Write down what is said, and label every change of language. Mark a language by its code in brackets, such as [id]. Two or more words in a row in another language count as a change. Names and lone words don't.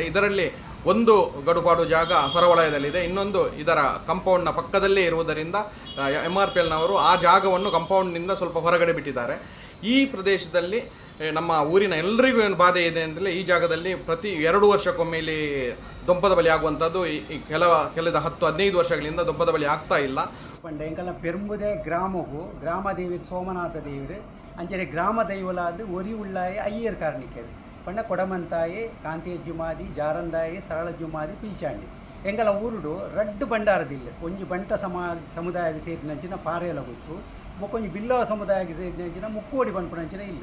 [kn] ಇದರಲ್ಲಿ ಒಂದು ಗಡುಪಾಡು ಜಾಗ ಹೊರವಲಯದಲ್ಲಿದೆ, ಇನ್ನೊಂದು ಇದರ ಕಾಂಪೌಂಡ್ನ ಪಕ್ಕದಲ್ಲೇ ಇರುವುದರಿಂದ ಎಂಆರ್ಪಿಎಲ್ನವರು ಆ ಜಾಗವನ್ನು ಕಾಂಪೌಂಡ್ನಿಂದ ಸ್ವಲ್ಪ ಹೊರಗಡೆ ಬಿಟ್ಟಿದ್ದಾರೆ. ಈ ಪ್ರದೇಶದಲ್ಲಿ ನಮ್ಮ ಊರಿನ ಎಲ್ಲರಿಗೂ ಏನು ಬಾಧೆ ಇದೆ ಅಂದರೆ, ಈ ಜಾಗದಲ್ಲಿ ಪ್ರತಿ 2 ವರ್ಷಕ್ಕೊಮ್ಮೆ ಇಲ್ಲಿ ದೊಂಪದ ಬಲಿ ಆಗುವಂಥದ್ದು ಕಳೆದ 10-15 ವರ್ಷಗಳಿಂದ ದೊಂಪದ ಬಲಿ ಆಗ್ತಾ ಇಲ್ಲ. [tcy] ಪಂಡ ಎಂಕಲ್ನ ಪೆರ್ಮುದೆ ಗ್ರಾಮವು ಗ್ರಾಮ ದೇವಿ ಸೋಮನಾಥ ದೇವರು ಅಂಚನೆ ಗ್ರಾಮ ದೈವಲಾದ ಒರಿ ಉಳ್ಳಾಯ ಅಯ್ಯರ್ ಕಾರ್ಣಿಕರು ಪಂಡ ಕೊಡಮಂತಾಯಿ ಕಾಂತಿ ಜುಮಾದಿ ಜಾರಂದಾಯಿ ಸರಳ ಜುಮಾದಿ ಪಿಲ್ಚಾಂಡಿ ಎಂಗಲ ಊರುಡು ರಡ್ಡು ಬಂಡಾರದಿಲ್ಲ ಒಂಜಿ ಬಂಟ ಸಮುದಾಯಕ್ಕೆ ಸೇರಿನಂಚಿನ ಪಾರೇಲ ಗುತ್ತು ಬೊಕ್ಕೊಂಜಿ ಬಿಲ್ಲವ ಸಮುದಾಯಕ್ಕೆ ಸೇರಿನಂಚಿನ ಮುಕ್ಕೋಡಿ ಬಂಪುನಂಚಿನ ಇಲ್ಲ.